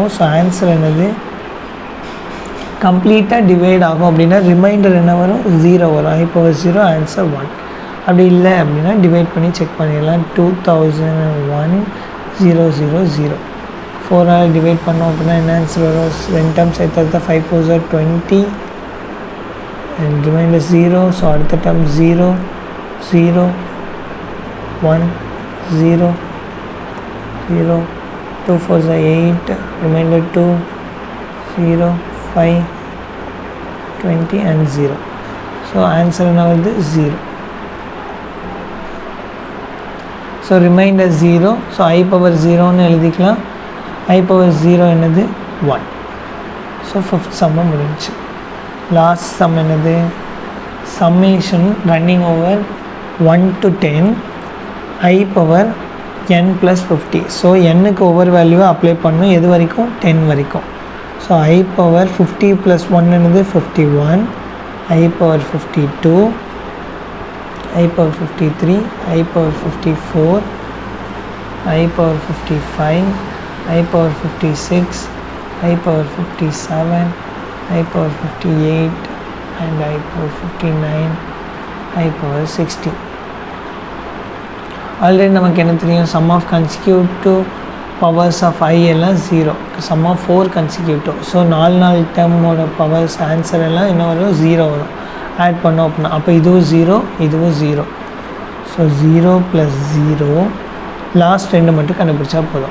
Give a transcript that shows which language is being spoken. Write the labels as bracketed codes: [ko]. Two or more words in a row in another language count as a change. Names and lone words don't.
[en] so answer [ta] என்னது, [en] completely divide [ta] ஆகும் அப்படின்னா ரிமைண்டர் என்ன வரும், 0 வரும். i⁴0 ஆன்சர் 1. அப்படி இல்லை அப்படின்னா டிவைட் பண்ணி செக் பண்ணிடலாம். 2001 000. 4ஆல் டிவைட் பண்ணோம் அப்படின்னா என்ன ஆன்சர் வரும், 2 டேர்ம்ஸ் சேர்த்து [en] 5 4s are 20 and remainder 0. [ta] ஸோ அடுத்த டேர்ம் 0 0 1 0 0 [en] 2 4s are 8, remainder [ta] 2 0 5 20 and 0. [en] so answer [ta] என்ன வருது, 0. [en] so remainder [ta] 0. ஸோ i⁴0ன்னு எழுதிக்கலாம். i⁴0 என்னது 1. [en] so fifth sum [ta] முடிஞ்சு. [en] last sum [ta] என்னது, [en] summation running over 1 to 10 i⁴n + 50. [ta] ஸோ n-க்கு [en] over value [ta] அப்ளை பண்ணணும். எது வரைக்கும், 10 வரைக்கும். ஸோ i⁴50 + 1 என்னது 51, i⁴52, i⁴53, i⁴54, i⁴55, i⁴56, i⁴57, i⁴58 and i⁴59, i⁴60. ஆல்ரெடி நமக்கு என்ன தெரியும், [en] sum of consecutive powers of I [ta] எல்லாம் 0, [en] sum of 4 consecutive. [ta] ஸோ [en] 4 term powers answer [ta] எல்லாம் என்ன வரும், 0 வரும். ஆட் பண்ணோம் அப்படின்னா அப்போ இதுவும் 0, இதுவும் 0. ஸோ 0 + 0, லாஸ்ட் 2 மட்டும் கண்டுபிடிச்சா போதும்.